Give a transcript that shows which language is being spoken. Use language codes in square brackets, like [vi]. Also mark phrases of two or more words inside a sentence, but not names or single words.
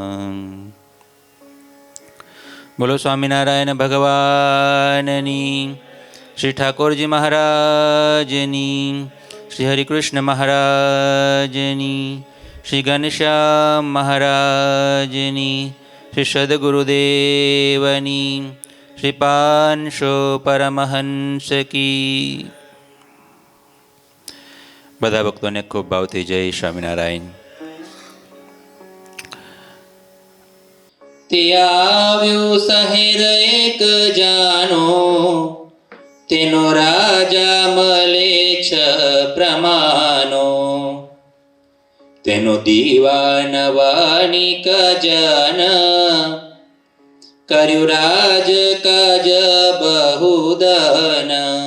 [gu] બોલો સ્વામિનારાયણ ભગવાનની, શ્રી ઠાકુરજી મહારાજની, શ્રી હરિકૃષ્ણ મહારાજની, શ્રી ઘનશ્યામ મહારાજની, શ્રી સદ્ગુરુદેવની, શ્રી પાંશો પરમહંસ કી। બધા ભક્તોને ખૂબ ભાવથી જય સ્વામિનારાયણ। તે આવ્યો શહેર એક જાનો, તેનો રાજા મળે છે પ્રમાનો, તેનો દીવાન વાણિક જન, કર્યું રાજ કાજ બહુદન।